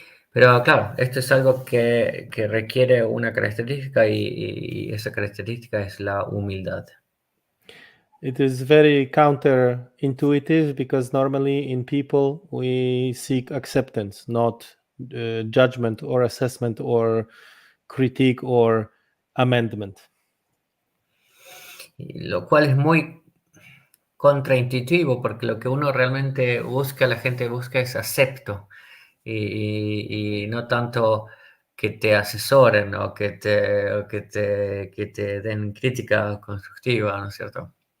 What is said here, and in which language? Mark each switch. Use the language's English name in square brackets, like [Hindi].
[Spanish] Pero claro, esto es algo que requiere una característica y esa característica es la humildad. [English] It is very counterintuitive because normally in people we seek acceptance, not judgment or assessment or critique or amendment. [Spanish] Y lo cual es muy contraintuitivo porque lo que uno realmente busca, la gente busca es acepto y no tanto que te asesoren o que te den crítica constructiva, ¿no es cierto?